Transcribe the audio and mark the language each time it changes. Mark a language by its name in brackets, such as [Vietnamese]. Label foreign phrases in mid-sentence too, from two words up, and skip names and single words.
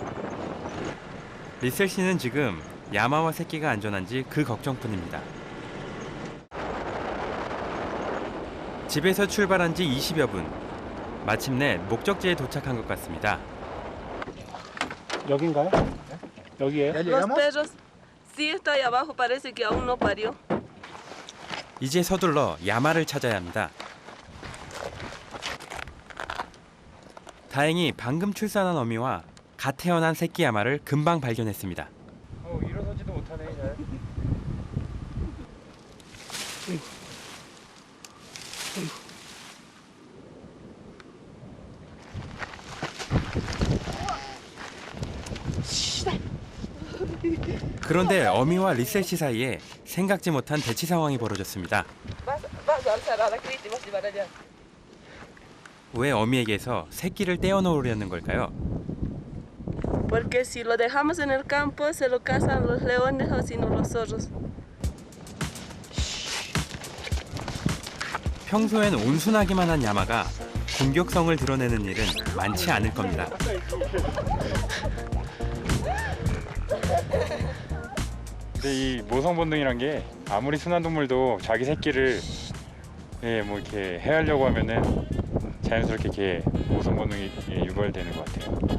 [Korean] 리셀 씨는 지금 야마와 새끼가 안전한지 그 걱정뿐입니다. 집에서 출발한 지 20여 분. 마침내 목적지에 도착한 것 같습니다. 여긴가요? 여기에요? [Spanish] Los perros, sí está ahí abajo, parece que aún no parió. [Korean] 이제 서둘러 야마를 찾아야 합니다. 다행히 방금 출산한 어미와 갓 태어난 새끼 야마를 금방 발견했습니다. 일어서지도 못하네. 잘. 그런데 어미와 리셀 씨 사이에 생각지 못한 대치 상황이 벌어졌습니다. [Spanish] Vas a alzar a la Cristi, vas a llevar allá. [Korean] 왜 어미에게서 새끼를 떼어 놓으려는 걸까요? [Spanish] Porque si lo dejamos en el campo, se lo cazan los leones o si no los zorros. [Korean] 평소엔 온순하기만 한 야마가 공격성을 드러내는 일은 많지 않을 겁니다. 근데 이 모성 본능이란 게 아무리 순한 동물도 자기 새끼를 뭐 이렇게 해하려고 하면은 자연스럽게 이렇게 모성 본능이 유발되는 것 같아요.